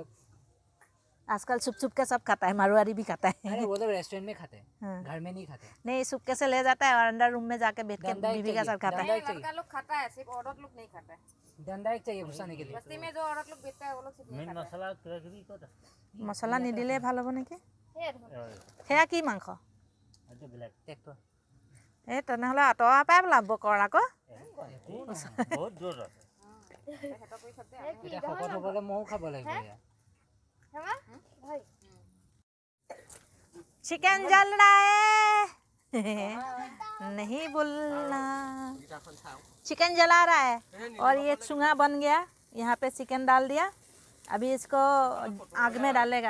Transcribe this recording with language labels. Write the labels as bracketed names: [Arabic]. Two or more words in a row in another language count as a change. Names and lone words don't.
[Hindi] आजकल छुप छुप के सब खाता है, मारवाड़ी भी खाता है। अरे वो लोग रेस्टोरेंट में खाते हैं, हाँ। घर में नहीं खाते। नहीं, छुपके से ले जाता है और अंदर रूम में जाके बैठ के बीवी के साथ खाता है। लड़का लोग खाता है, सिर्फ औरत लोग नहीं खाता है। धंधा एक चाहिए घुसाने के लिए। बस्ती में जो औरत लोग बेचता है वो लोग सिर्फ नहीं खाता है। [Assamese] মছলা নিদিলে ভাল হ'ব নেকি? সেয়া কি মাংস? এই তেনেহ'লে আঁতৰৰ পৰাই ওলাব কৰ আকৌ। [Hindi] बहुत जोर [Assamese] আছে। এটা শকত হ'বলৈ মও খাব লাগিব ইয়াৰ। [Hindi] है ना भाई? चिकन जल रहा है। नहीं बोलना। चिकन जला रहा है और ये चूंगा बन गया। यहाँ पे चिकन डाल दिया, अभी इसको आग में डालेगा।